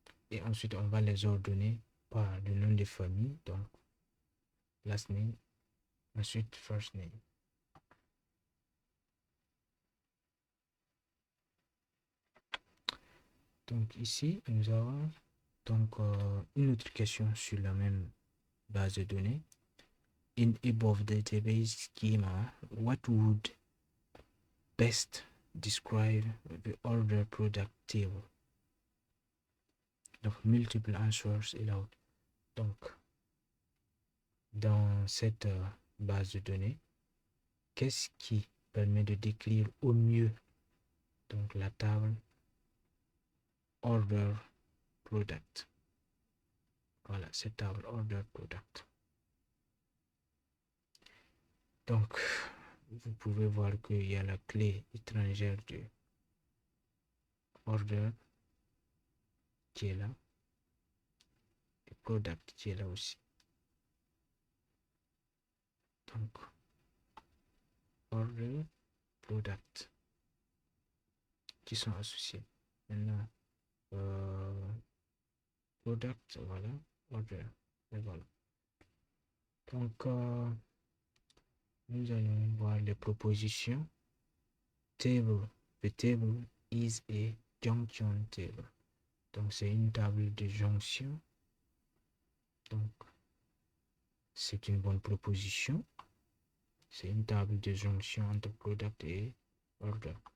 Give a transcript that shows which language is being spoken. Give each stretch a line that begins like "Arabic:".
French: Et ensuite, on va les ordonner par le nom de famille, donc last name, ensuite first name. Donc ici, nous avons donc une autre question sur la même base de données.
English: In above database schema, what would best describe the order product table? Donc multiple answers allowed.
French: Donc dans cette base de données, qu'est-ce qui permet de décrire au mieux donc la table order product? Voilà, cette table order product. Donc, vous pouvez voir qu'il y a la clé étrangère de order qui est là et product qui est là aussi. Donc, order, product qui sont associés. Maintenant, product, voilà, order, et voilà. Donc, nous allons voir les propositions.
English: Table, the table is a junction table.
French: Donc, c'est une table de jonction. Donc, c'est une bonne proposition. C'est une table de jonction entre product et order.